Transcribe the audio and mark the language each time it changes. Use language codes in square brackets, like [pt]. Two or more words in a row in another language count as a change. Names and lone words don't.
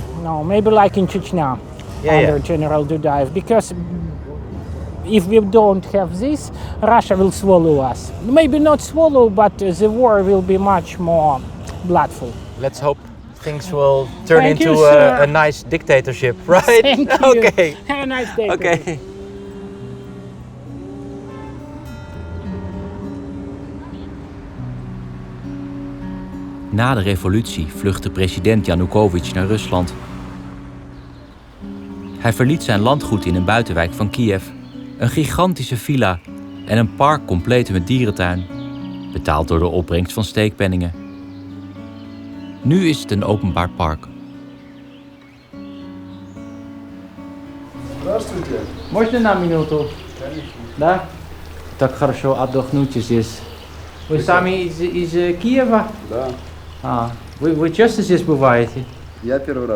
[en] No, maybe like in Chechnya, under General Dudaev, because if we don't have this, Russia will swallow us. Maybe not swallow, but the war will be much more bloodful. Let's hope things will turn Thank into you, sir. a nice dictatorship, right? Thank you. Okay. Have a nice day. Okay. [nl] Na de revolutie vluchtte president Yanukovych naar Rusland. Hij verliet zijn landgoed in een buitenwijk van Kiev, een gigantische villa en een park compleet met dierentuin, betaald door de opbrengst van steekpenningen. Nu is het een openbaar park. [ru] Здравствуйте. Можно на минуту? Да? Так хорошо отдохнуть здесь. Вы сами из Киева? Да, Вы часто здесь бываете? я первый раз.